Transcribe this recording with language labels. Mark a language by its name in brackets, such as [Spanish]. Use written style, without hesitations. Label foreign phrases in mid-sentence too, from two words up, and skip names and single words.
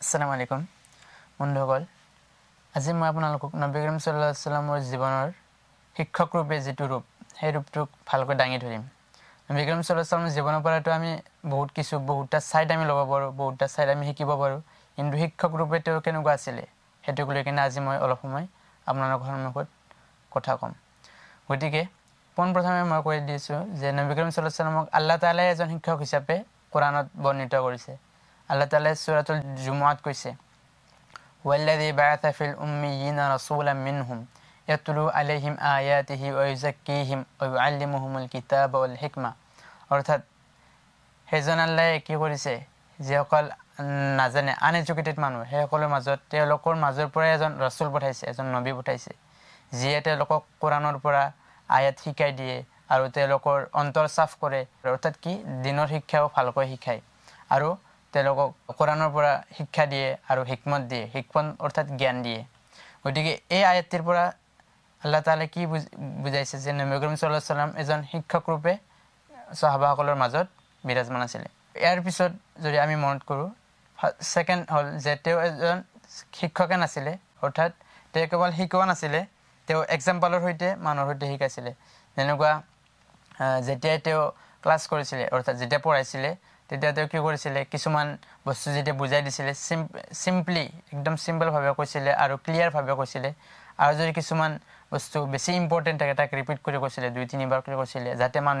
[Arabic] السلام عليكم [Assamese] বন্ধুসকল আজি মই আপোনালোকক নবী কৰীম [Arabic] صلى الله عليه وسلم [Assamese] জীৱনৰ শিক্ষক ৰূপে যেটো ৰূপ সেই ৰূপটোক ভালকৈ দাঙি ধৰিম নবী কৰীম [Arabic] صلى الله عليه وسلم [Assamese] জীৱনৰ পৰাটো আমি বহুতটা সাইড আমি ল'ব পাৰো বহুতটা সাইড আমি শিকিব পাৰো কিন্তু শিক্ষক ৰূপে তেওঁ কেনেকুৱা আছিল হেতুক লৈ কিনে আজি মই অলপ সময় আপোনালোকৰ সন্মুখত কথা কম গতিকে প্ৰথমে মই কৈ দিছো যে নবী কৰীম [Arabic] صلى الله عليه وسلم [Assamese] আল্লাহ তাআলাই এজন শিক্ষক হিচাপে কোৰানত বৰ্ণিত কৰিছে আল্লাহ তাআলাই সূরাতুল জুমুআত কৈছে [Arabic] والذي بعث في الأميين رسولا منهم يتلو عليهم آياته ويزكيهم ويعلمهم الكتاب والحكمة [Assamese] অৰ্থাৎ হেজন আল্লাহে কি কৰিছে যে অকল নাজানে আনএডুকেটেড মানুহ হেসকলৰ মাজত তেওঁলোকৰ মাজৰ পৰা এজন ৰাসূল পঠাইছে এজন নবী পঠাইছে যিয়ে তেওঁলোকক কোৰানৰ পৰা আয়াত শিকাই দিয়ে আৰু তেওঁলোকৰ অন্তৰ সাফ কৰে অৰ্থাৎ কি দিনৰ শিক্ষাও ভালকৈ শিকায় আৰু তেওঁলোকক কোৰানৰ পৰা শিক্ষা দিয়ে আৰু হিকমত দিয়ে হিকমত অৰ্থাৎ জ্ঞান দিয়ে গতিকে এই আয়াতৰ পৰা আল্লাহ তাআলা কি বুজাইছে যে নবী কৰীম সাল্লাল্লাহু [Arabic] عليه وسلم [Assamese] এজন শিক্ষক ৰূপে সাহাবাসকলৰ মাজত বিৰাজমান আছিল ইয়াৰ পিছত যদি আমি মনত কৰো সেকেন্ড হল যে তেওঁ এজন শিক্ষক নাছিল অৰ্থাৎ তেওঁ কেৱল শিকোৱা নাছিল তেওঁ এক্সাম্পলৰ সৈতে মানুহৰ সৈতে শিকাইছিল যেনেকুৱা যেতিয়া তেওঁ ক্লাস কৰিছিল অৰ্থাৎ যেতিয়া পঢ়াইছিল তেতিয়া তেওঁ কি কৰিছিল কিছুমান বস্তু যেতিয়া বুজাই দিছিল সিম্পলি একদম সিম্পল ভাৱে কৈছিল আৰু ক্লিয়াৰ ভাৱে কৈছিল আৰু যদি কিছুমান বস্তু বেছি ইম্পৰ্টেন্ট থাকে তাক ৰিপিট কৰি কৈছিল দুই তিনিবাৰ কৰি কৈছিল যাতে